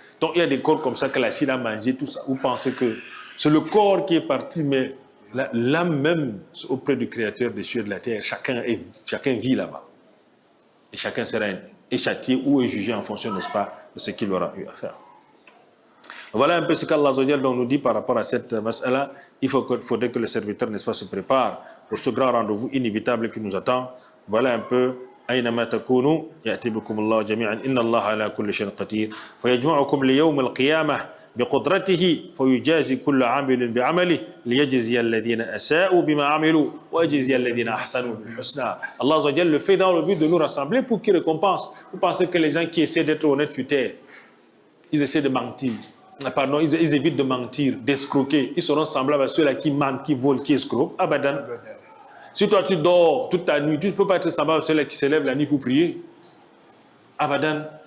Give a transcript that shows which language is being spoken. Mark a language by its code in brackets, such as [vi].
[fr] Donc il y a des corps comme ça que la l'acide a mangé, tout ça. Vous pensez que c'est le corps qui est parti, mais l'âme même auprès du Créateur des cieux et de la terre, chacun vit là-bas. Et chacun sera châtié ou est jugé en fonction, n'est-ce pas, de ce qu'il aura eu à faire. Voilà un peu ce qu'Allah nous dit par rapport à cette mas'ala. Il faudrait que le serviteur, n'est-ce pas, se prépare pour ce grand rendez-vous inévitable qui nous attend. Voilà un peu. [ar] أينما تكونوا يأتي بكم الله جميعا إن الله على كل شيء قدير فيجمعكم ليوم القيامة بقدرته فيجازي كل عامل بعمله ليجزي الذين أساءوا بما عملوا ويجزي الذين أحسنوا بالحسنى. [fr] Allah Azza wa Jalla le fait dans le but de nous rassembler pour qu'il récompense. Vous pensez que les gens qui essaient d'être honnêtes sur terre, ils essaient de mentir. Pardon, ils évitent de mentir, d'escroquer. Ils seront semblables à ceux-là qui mentent, qui volent, qui escroquent. Abadan. Si toi tu dors toute ta nuit, tu ne peux pas être semblable à ceux-là qui se lèvent la nuit pour prier. Abadan.